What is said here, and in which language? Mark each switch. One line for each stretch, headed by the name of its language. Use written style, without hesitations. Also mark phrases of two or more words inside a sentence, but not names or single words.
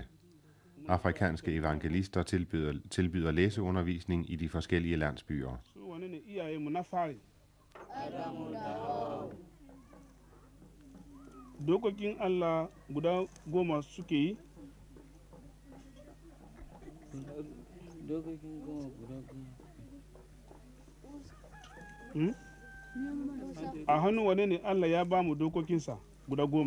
Danish: Afrikanske evangelister tilbyder læseundervisning i de forskellige landsbyer.
Hausa: Dokokin Allah guda goma suke yi? A hannun wane ne Allah ya ba mu dokokinsa guda goma?